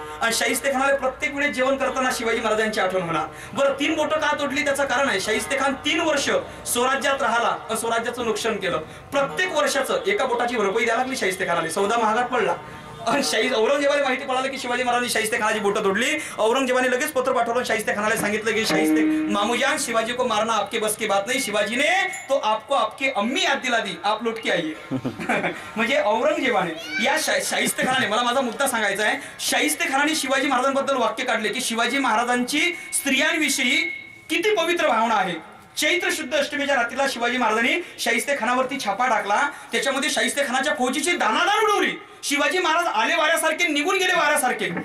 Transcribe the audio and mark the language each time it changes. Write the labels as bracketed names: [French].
[Marathi] आणि शाहिस्ते खानाला प्रत्येक वेळेस जेवण करताना शिवाजी महाराजांची आठवण होणार. बरं, 3 बोटं का तोडली त्याचं कारण आहे, शाहिस्ते खान 3 वर्ष स्वराज्यात राहिला, स्वराज्याचं नुकसान केलं. प्रत्येक वर्षाचं एका बोटाची भरपाई द्यायला लागली शाहिस्ते खानाला. सौदा महागात पडला. आणि औरंगजेबाला माहिती पडलं की शिवाजी महाराजांनी शाहिस्ते खानाची बोटं तोडली. औरंगजेबाने लगेच पत्र पाठवलं, शाहिस्ते खानाला सांगितलं की [Hindi] शाहिस्ते मामूजान, शिवाजी को मारना आपके बस की बात नहीं, शिवाजी ने तो आपको आपकी अम्मी याद दिला दी, आप लौट के आइए. [Marathi] म्हणजे औरंगजेबाने या शाहिस्ते खानाने, मला माझा मुद्दा सांगायचा आहे, शाहिस्ते खानाने शिवाजी महाराजांबद्दल वाक्य काढले की शिवाजी महाराजांची स्त्रियांविषयी किती पवित्र भावना आहे. चैत्र शुद्ध अष्टमीच्या रात्रीला शिवाजी महाराजांनी शाहिस्ते खानावरती छापा टाकला. त्याच्यामध्ये शाहिस्ते खानाच्या फौजीची दानादार उडवली. शिवाजी महाराज आले वाऱ्यासारखे, निघून गेले वाऱ्यासारखे.